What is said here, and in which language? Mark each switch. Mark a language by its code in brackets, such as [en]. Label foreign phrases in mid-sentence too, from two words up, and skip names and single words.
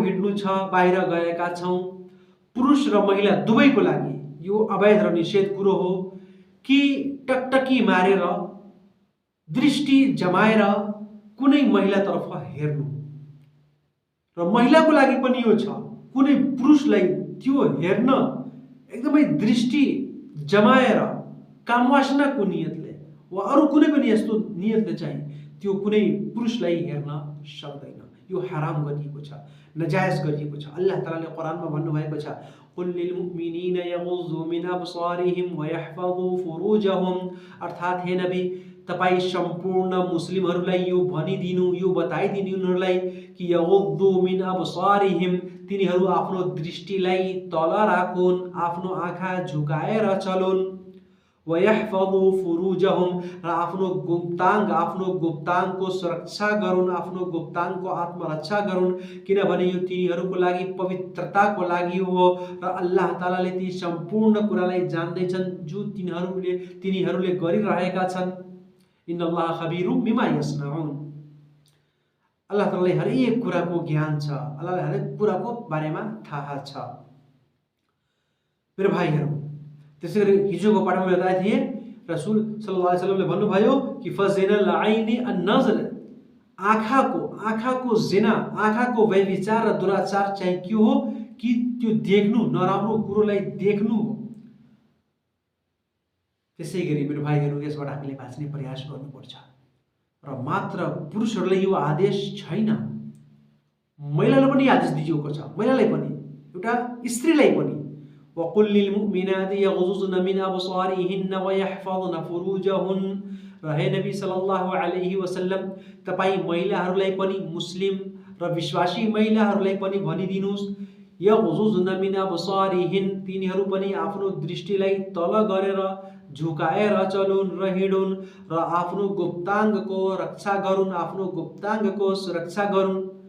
[ne] हिँड्नु छ, बाहिर गएका छौँ, पुरुष र महिला दुवैको लागि यो अवैध र निषेध कुरो हो कि टकटकी मारेर, दृष्टि जमाएर कुनै महिलातर्फ हेर्नु, र महिलाको लागि पनि यो छ कुनै पुरुषलाई त्यो हेर्न एकदमै दृष्टि जमाएर कामवासनाको नियतले वा अरू कुनै पनि यस्तो नियतले चाहिँ त्यो कुनै पुरुषलाई हेर्न सक्दैन। यो हराम गरिएको छ, नजायज गरिएको छ। अल्लाह तालाले कुरानमा भन्नुभएको छ, [ar] قل للمؤمنين يغضوا من أبصارهم ويحفظوا فروجهم, [ne] अर्थात् हे नबी तपाईँ सम्पूर्ण मुस्लिमहरूलाई यो भनिदिनु, यो बताइदिनु उनीहरूलाई कि [ar] يغضوا من أبصارهم, [ne] तिनीहरू आफ्नो दृष्टिलाई तल राखुन्, आफ्नो आँखा झुकाएर चलुन्, [ar] ويحفظوا فروجهم, [ne] र आफ्नो गुप्ताङ्गको सुरक्षा गरून्, आफ्नो गुप्ताङ्गको आत्मरक्षा गरून्, किनभने यो तिनीहरूको लागि पवित्रताको लागि हो र अल्लाह तालाले ती सम्पूर्ण कुरालाई जान्दैछन् जो तिनीहरूले गरिरहेका छन्। [ar] إن الله خبير بما يصنعون, [ne] अल्लाह तालाले हरेक कुराको ज्ञान छ, अल्लाहले हरेक कुराको बारेमा थाहा छ मेरो भाइहरू। त्यसै गरी हिजोको पाठमा बताए थिए रसूल [ar] صلى الله عليه وسلم [ne] भन्नुभयो कि [ar] فزنا العين النظر, [ne] आँखाको जिना, आँखाको व्यभिचार र दुराचार चाहिँ के हो कि त्यो देख्नु, नराम्रो कुरोलाई देख्नु हो। त्यसै गरी मेरो भाइहरू, यसबाट हामीले बाँच्ने प्रयास गर्नुपर्छ र मात्र पुरुषहरूलाई यो आदेश छैन, महिलालाई पनि आदेश दिएको छ, महिलालाई पनि, एउटा स्त्रीलाई पनि। [ar] وقل للمؤمنات يغضضن من أبصارهن ويحفظن فروجهن, [ne] र हे नबी [ar] صلى الله عليه وسلم [ne] तपाईँ महिलाहरूलाई पनि, मुस्लिम र विश्वासी महिलाहरूलाई पनि भनिदिनुहोस्, [ar] يغضضن من أبصارهن, [ne] तिनीहरू पनि आफ्नो दृष्टिलाई तल गरेर झुकाएर चलुन् र हिँडुन् र आफ्नो गुप्ताङ्गको रक्षा गरून्, आफ्नो गुप्ताङ्गको सुरक्षा गरून्।